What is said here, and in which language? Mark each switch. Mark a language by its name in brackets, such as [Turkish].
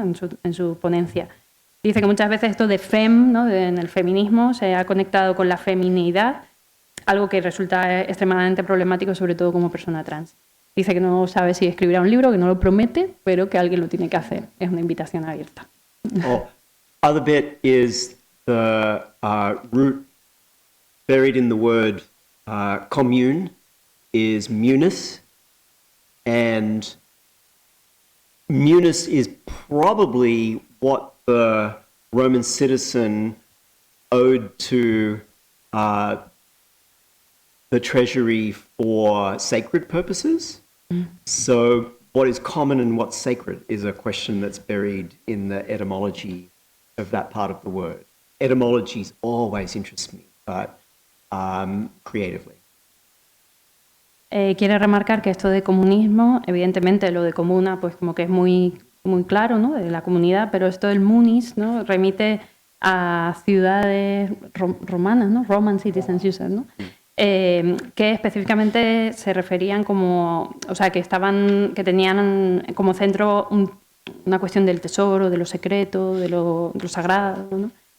[Spanish] en su ponencia. Dice que muchas veces esto de fem, ¿no? En el feminismo, se ha conectado con la feminidad, algo que resulta extremadamente problemático, sobre todo como persona trans. Dice que no sabe si escribirá un libro, que no lo promete, pero que alguien lo tiene que hacer. Es una invitación abierta. [English] Other bit is the root buried in the word commune is munus, and munus is probably what the Roman citizen owed to the treasury for sacred purposes. So what is common and what's sacred is a question that's buried in the etymology of that part of the word. Etymologies always interest me, but creatively. [Spanish] Quiere remarcar que esto de comunismo, evidentemente lo de comuna, pues como que es muy claro, ¿no? De la comunidad, pero esto del munis, ¿no? Remite a ciudades romanas, ¿no? [English] Roman cities users, [Spanish] ¿no? Que específicamente se referían como, o sea, que tenían como centro una cuestión del tesoro, de lo secreto, de lo sagrado, ¿no?